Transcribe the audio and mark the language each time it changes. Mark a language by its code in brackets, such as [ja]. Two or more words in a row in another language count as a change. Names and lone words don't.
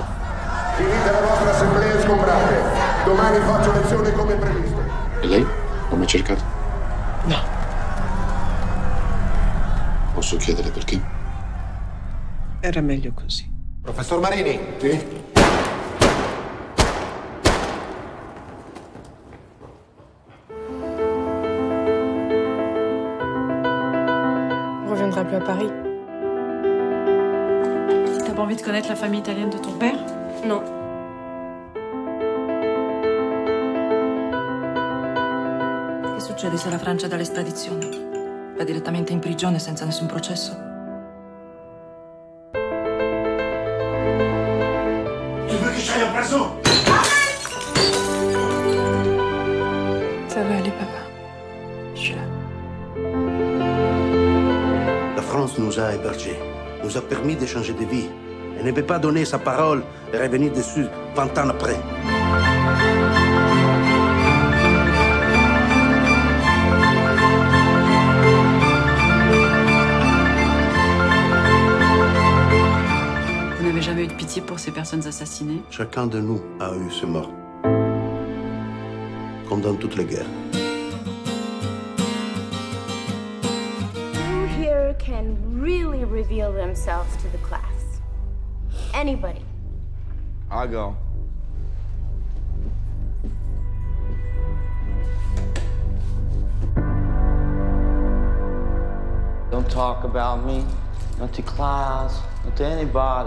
[it] Finite la vostra assemblea sgombrate. Domani faccio lezione come previsto. E lei? Non ha mai cercato? No. Posso chiedere perché? Era meglio così. Professor Marini? Sì? [fr] On reviendra plus à Paris. T'as pas envie de connaître la famille italienne de ton père? Non. [it] Che succede se la Francia dà l'estradizione? Va direttamente in prigione senza nessun processo? [fr] Tu veux que j'aille en prison? Ça va aller, papa. Je suis là. La France nous a hébergés, nous a permis de changer de vie. Elle ne peut pas donner sa parole et revenir dessus 20 ans après. Vous n'avez jamais eu de pitié pour ces personnes assassinées? Chacun de nous a eu ce mort. Comme dans toutes les guerres. [en] Who here can really reveal themselves to the class? Anybody? I'll go. Don't talk about me, not to class, not to anybody.